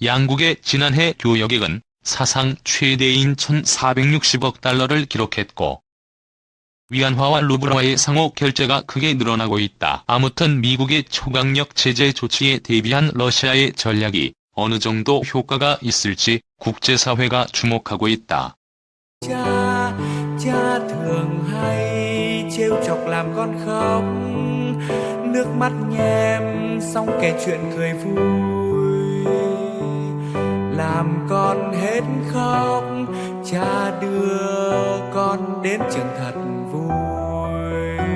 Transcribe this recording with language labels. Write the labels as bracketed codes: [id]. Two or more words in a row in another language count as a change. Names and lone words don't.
[ko] 양국의 지난해 교역액은 사상 최대인 1,460억 달러를 기록했고 위안화와 루블화의 상호 결제가 크게 늘어나고 있다. 아무튼 미국의 초강력 제재 조치에 대비한 러시아의 전략이 어느 정도 효과가 있을지 국제사회가 주목하고 있다. [vi] Cha thường hay trêu chọc làm con khóc, nước mắt nhem xong kể chuyện cười vui, làm con hết khóc, cha đưa con đến trường thật vui.